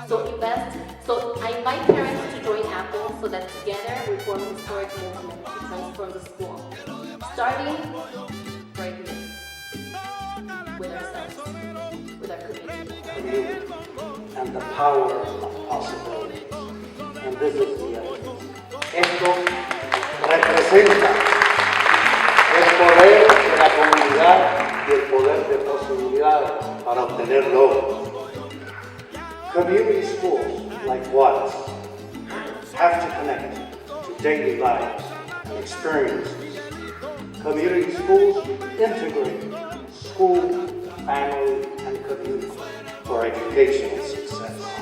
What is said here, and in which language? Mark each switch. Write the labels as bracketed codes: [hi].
[en] So I invite parents to join Apple so that together we form a historic movement to transform the school. Starting right here, with ourselves, with our community. And the power of possibilities. And this is the evidence. [es] Esto representa el poder de la comunidad y el poder de posibilidades para obtener logros. [en] Community schools like Juarez have to connect to daily lives and experiences. Community schools integrate school, family, and community for educational success.